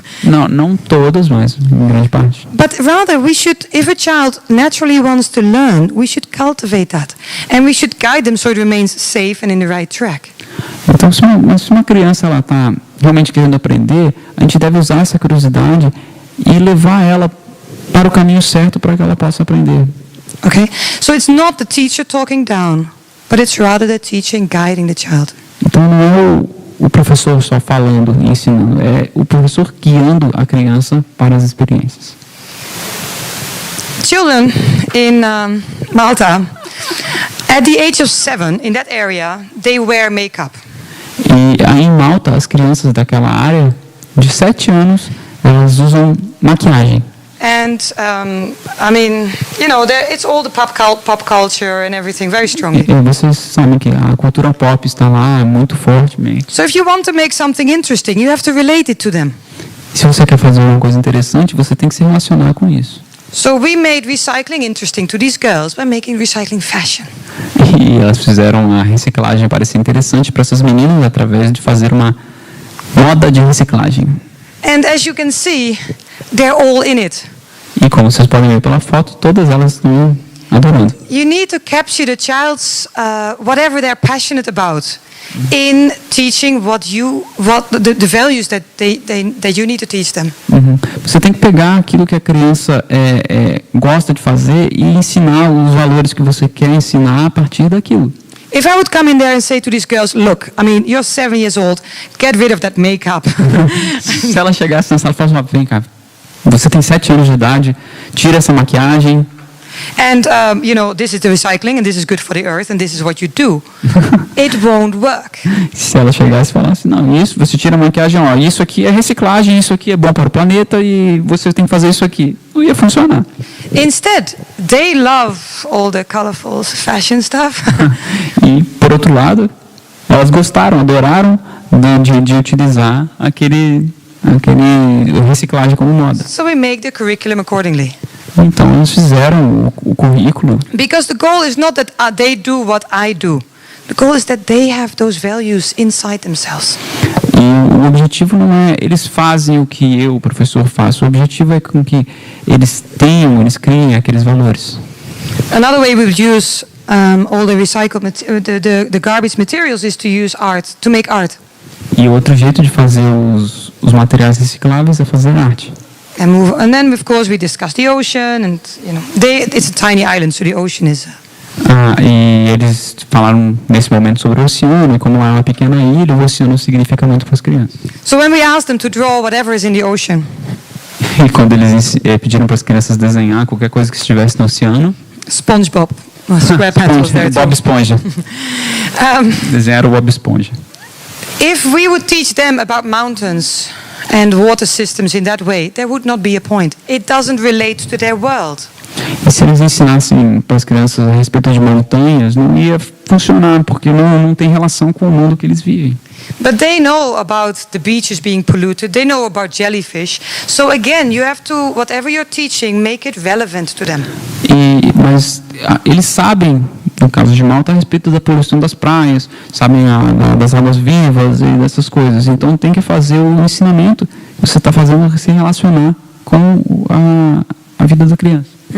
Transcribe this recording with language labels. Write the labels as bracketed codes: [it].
[pt] Não todas, mas em grande parte. [en] But rather, we should, if a child naturally wants to learn, we should cultivate that, and we should guide them so it remains safe and in the right track. [pt] Então, se uma criança ela está realmente querendo aprender, a gente deve usar essa curiosidade e levar ela para o caminho certo para que ela possa aprender. [en] Okay, so it's not the teacher talking down, but it's rather the teacher guiding the child. [pt] Então não é o professor só falando e ensinando, é o professor guiando a criança para as experiências. [en] Children in Malta, at the age of 7, in that area, they wear makeup. [pt] E aí em Malta, as crianças daquela área, de 7 anos, elas usam maquiagem. [en] And I mean, you know, it's all the pop culture and everything very strongly. [pt] E vocês sabem que a cultura pop está lá muito fortemente. [en] So if you want to make something interesting, you have to relate it to them. [pt] Se você quer fazer uma coisa interessante, você tem que se relacionar com isso. [en] So we made recycling interesting to these girls by making recycling fashion. [pt] E elas fizeram a reciclagem parecer interessante para essas meninas através de fazer uma moda de reciclagem. [en] And as you can see, they're all in it. [pt] E como vocês podem ver pela foto, todas elas estão adorando. [en] You need to capture the child's whatever they're passionate about in teaching the values that you need to teach them. [pt] Você tem que pegar aquilo que a criança gosta de fazer e ensinar os valores que você quer ensinar a partir daquilo. [en] If I would come in there and say to these girls, look, I mean, you're 7 years old, get rid of that makeup. [pt] Se ela chegasse na sala e falasse, vem cá, você tem 7 anos de idade, tira essa maquiagem. [en] and this is the recycling, and this is good for the earth, and this is what you do, it won't work. [pt] Se ela chegasse e falasse, não, isso, você tira a maquiagem, ó, isso aqui é reciclagem, isso aqui é bom para o planeta e você tem que fazer isso aqui. Não ia funcionar. [en] Instead, they love all the colorful fashion stuff. [pt] E, por outro lado, elas gostaram, adoraram de utilizar aquele reciclagem como moda. [en] So we make the curriculum accordingly. [pt] Então, eles fizeram o currículo. [en] Because the goal is not that they do what I do. The goal is that they have those values inside themselves. [pt] E o objetivo não é eles fazem o que eu, o professor, faço. O objetivo é com que eles criem aqueles valores. [en] Another way we would use all the recycled the garbage materials is to use art, to make art. [pt] E outro jeito de fazer os materiais recicláveis é fazer arte. [en] And then of course we discuss the ocean, and it's a tiny island, so the ocean is. [pt] E eles falaram nesse momento sobre o oceano, e como é uma pequena ilha, o oceano significa muito para as crianças. [en] So when we asked them to draw whatever is in the ocean. [pt] E quando eles pediram para as crianças desenhar qualquer coisa que estivesse no oceano, [en] SpongeBob, SquarePants was there too. [pt] Bob Esponja. Desenharam o Bob Esponja. [en] If we would teach them about mountains and water systems in that way, there would not be a point. It doesn't relate to their world. [pt] E se eles ensinassem para as crianças a respeito de montanhas, não ia funcionar, porque não tem relação com o mundo que eles vivem. [en] But they know about the beaches being polluted. They know about jellyfish. So again, you have to, whatever you're teaching, make it relevant to them. [pt] Mas eles sabem, no caso de Malta, a respeito da poluição das praias, sabem das águas vivas e dessas coisas. Então tem que fazer o ensinamento que você está fazendo se relacionar com a vida da criança.